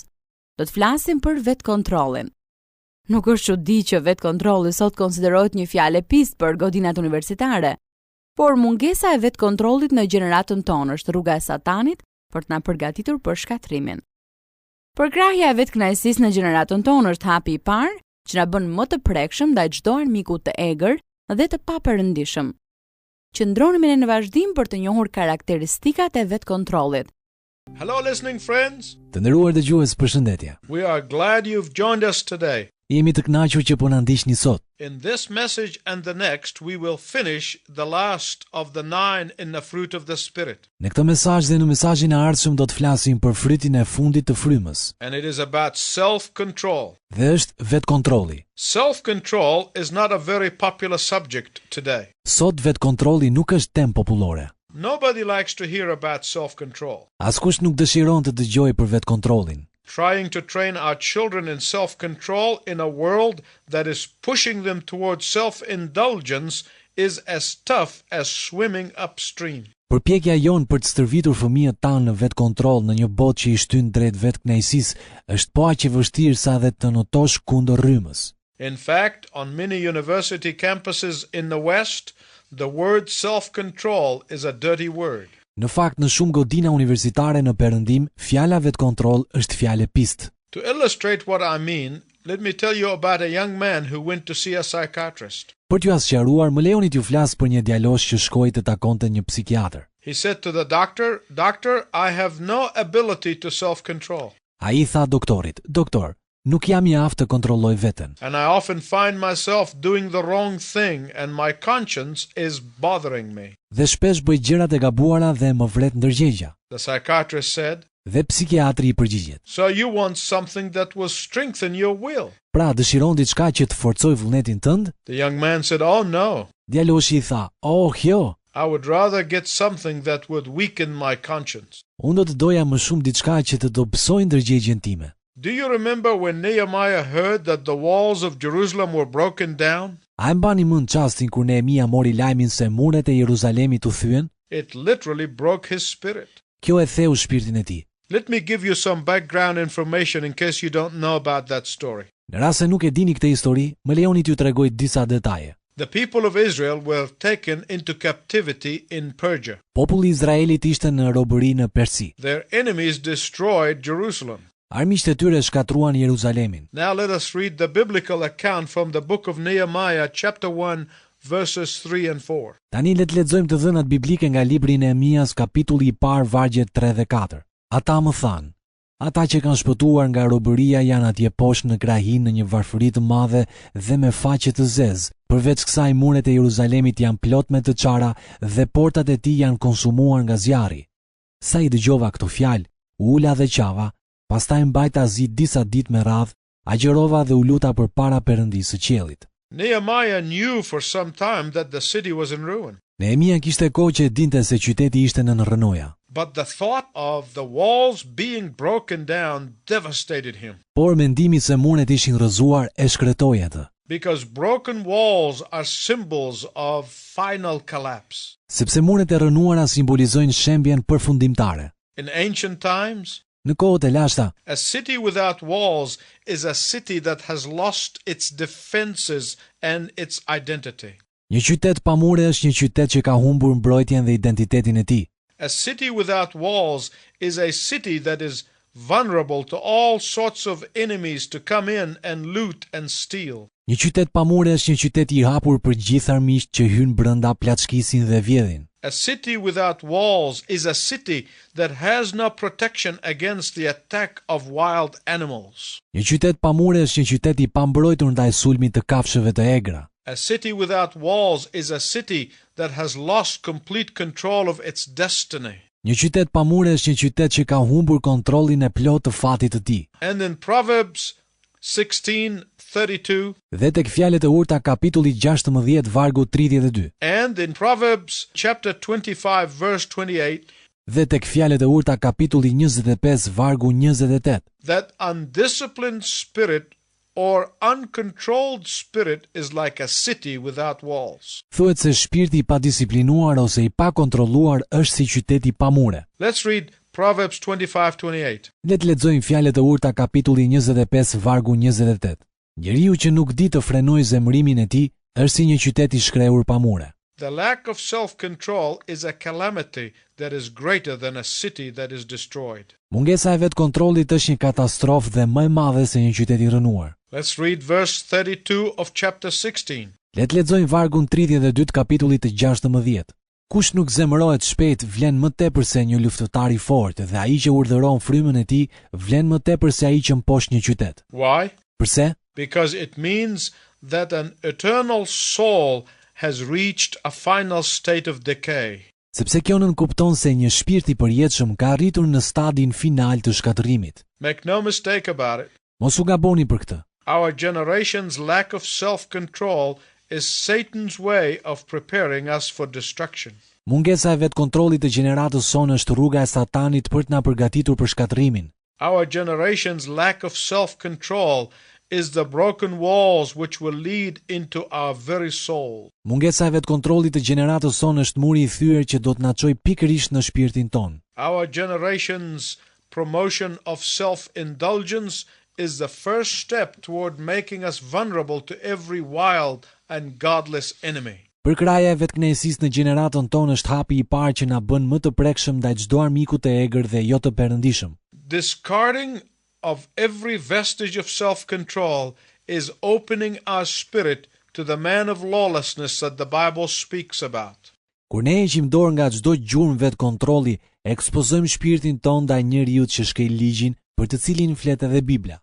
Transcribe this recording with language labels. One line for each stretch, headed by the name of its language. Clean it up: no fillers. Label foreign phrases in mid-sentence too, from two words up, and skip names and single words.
Albanian: Do të flasim për vetkontrollin. Nuk është çudi që vetkontrolli sot konsiderohet një fjalë pistë për godinat universitare, por mungesa e vetkontrollit në gjeneratën tonë është rruga e Satanit për të na përgatitur për shkatrimin. Përkrahja e vetkënaqësisë në gjeneratën tonë është hapi i parë që na bën më të prekshëm ndaj çdo armiku të egër dhe të paperëndishëm. Qëndronemi në vazhdim për të njohur karakteristikat e vetkontrollit.
English: Hello listening friends.
Albanian: Të nderuar dëgjues, përshëndetje.
English: We are glad you've joined us today.
Albanian: Jemi të kënaqur që po na ndiqni sot.
English: In this message and the next we will finish the last of the 9 in the fruit of the spirit.
Albanian: Në këtë mesazh dhe në mesazhin e ardhshëm do të flasim për frytin e fundit të frymës.
English: And it is about self-control.
Albanian: Dhe është vetkontrolli.
English: Self-control is not a very popular subject today.
Albanian: Sot vetkontrolli nuk është temë popullore.
English: Nobody likes to hear about self-control.
Albanian: Askush nuk dëshiron të dëgjojë për vetkontrollin.
English: Trying to train our children in self-control in a world that is pushing them towards self-indulgence is as tough as swimming upstream.
Albanian: Përpjekja jonë për të stërvitur fëmijët tanë në vetkontroll në një botë që i shtyn drejt vetkënaqësisë është po aq e vështirë sa dhe të notosh kundër rrymës.
English: In fact, on many university campuses in the West, the word self-control is a dirty word.
Albanian: Në fakt, në shumë godina universitare në Perëndim, fjala vetkontroll është fjalë pistë.
English: To illustrate what I mean, let me tell you about a young man who went to see a psychiatrist.
Albanian: Për t'ju sqaruar, më lejoni t'ju flas për një djalosh që shkoi të takonte një psikiatër.
English: He said to the doctor, "Doctor, I have no ability to self-control."
Albanian: Ai tha doktorit, "Doktor, nuk jam i aftë të kontrolloj veten.
English: And I often find myself doing the wrong thing and my conscience is bothering me."
Albanian: Dhe shpesh bëj gjërat e gabuara dhe më vret ndërgjegja."
English: The psychiatrist said,
Albanian: Dhe psikiatri I përgjigjet,
English: "So you want something that will strengthen your will?"
Albanian: "Pra, dëshiron diçka që të forcoj vullnetin tënd?"
English: The young man said, "Oh no.
Albanian: Djaloshi I tha, "Oh, jo.
English: I would rather get something that would weaken my conscience."
Albanian: Unë do të doja më shumë diçka që të dobësoj ndërgjegjen time."
English: Do you remember when Nehemiah heard that the walls of Jerusalem were broken down?
Albanian: A e mbani mend çastin kur Nehemia mori lajmin se muret e Jeruzalemit u thyen?
English: It literally broke his spirit.
Albanian: Kjo e theu shpirtin e tij.
English: Let me give you some background information in case you don't know about that story.
Albanian: Në rast se nuk e dini këtë histori, më lejoni t'ju tregoj disa detaje.
English: The people of Israel were taken into captivity in Persia.
Albanian: Populli I Izraelit ishte në robëri në Persi.
English: Their enemies destroyed Jerusalem.
Albanian: Armiqtë e tyre shkatruan Jeruzalemin.
English: Now let us read the biblical account from the book of Nehemiah chapter 1 verses 3 and 4.
Albanian: Tani le të lexojmë të dhënat biblike nga libri I Nehemias, kapitulli I parë, vargjet 3 dhe 4. Ata më thanë: "Ata që kanë shpëtuar nga robëria janë atje poshtë në krahin në një varfëri të madhe dhe me faqe të zezë. Përveç kësaj, muret e Jeruzalemit janë plot me të çara dhe portat e tij janë konsumuar nga zjarri." Sa I dëgjova këto fjalë, u ula dhe qava. Pastaj mbajta zi disa ditë me radhë, agjërova dhe u luta përpara Perëndisë së qiellit.
English: Nehemiah knew for some time that the city was in ruin.
Albanian: Nehemia kishte kohë që dinte se qyteti ishte në rrënoja.
English: But the thought of the walls being broken down devastated him.
Albanian: Por mendimi se muret ishin rrëzuar e shkretoi atë.
English: Because broken walls are symbols of final collapse.
Albanian: Sepse muret e rënuara simbolizojnë shembjen përfundimtare.
English: In ancient times,
Albanian: Në kohët e lashta,
English: a city without walls is a city that has lost its defenses and its identity.
Albanian: një qytet pa mure është një qytet që ka humbur mbrojtjen dhe identitetin e tij.
English: A city without walls is a city that is vulnerable to all sorts of enemies to come in and loot and steal.
Albanian: Një qytet pa mure është një qytet i hapur për gjithë armiqt që hyjnë brenda, plaçkisin dhe vjedhin.
English: A city without walls is a city that has no protection against the attack of wild animals.
Albanian: Një qytet pa mure është një qytet i pambrojtur ndaj sulmit të kafshëve të egra.
English: A city without walls is a city that has lost complete control of its destiny.
Albanian: Një qytet pa mure është një qytet që ka humbur kontrollin e plotë të fatit të tij.
English: And in Proverbs 16:32
Albanian: Dhe tek fjalët e urta kapitulli 16 vargu 32.
English: and in Proverbs chapter 25 verse 28
Albanian: Dhe tek fjalët e urta kapitulli 25 vargu 28.
English: that undisciplined spirit or uncontrolled spirit is like a city without walls.
Albanian: Thuhet se shpirti i padisiplinuar ose i pakontrolluar është si qyteti pa mure.
English: Let's read Proverbs 25:28.
Albanian: Le të lexojmë fjalët e urta kapitulli 25 vargu 28. Njeriu që nuk di të frenojë zemërimin e tij është si një qytet i shkrehur pa mure.
English: The lack of self-control is a calamity that is greater than a city that is destroyed.
Albanian: Mungesa e vetkontrollit është një katastrofë dhe më e madhe se një qytet i rënuar.
English: Let's read verse 32 of chapter 16.
Albanian: Le të lexojmë vargun 32 të kapitullit të 16. Kush nuk zemërohet shpejt vlen më tepër se një luftëtar i fortë dhe ai që urdhëron frymën e tij vlen më tepër se ai që mposh një qytet.
English: Why?
Albanian: Pse?
English: Because it means that an eternal soul has reached a final state of decay.
Albanian: Sepse kjo nënkupton se një shpirt i përjetshëm ka arritur në stadin final të shkatërimit.
English: Make no mistake about it.
Albanian: Mos u gaboni për këtë.
English: Our generation's lack of self-control is Satan's way of preparing us for destruction.
Albanian: Mungesa e vetkontrollit të gjeneratës sonë është rruga e Satanit për të na përgatitur për shkatërimin.
English: Our generation's lack of self-control is the broken walls which will lead into our very soul.
Albanian: Mungesa e vetkontrollit të gjeneratës sonë është muri i thyer që do të na çojë pikërisht në shpirtin ton.
English: Our generation's promotion of self-indulgence is the first step toward making us vulnerable to every wild and godless enemy.
Albanian: Përkraja e vetkënaqësisë në gjeneratën tonë është hapi i parë që na bën më të prekshëm ndaj çdo armiku të egër dhe jo të perëndishëm.
English: Discarding of every vestige of self-control is opening our spirit to the man of lawlessness that the Bible speaks about.
Albanian: Kur ne heqim dorë nga çdo gjurmë vetkontrolli, ekspozojmë shpirtin ton ndaj njeriu që shkel ligjin, për të cilin flet edhe Bibla.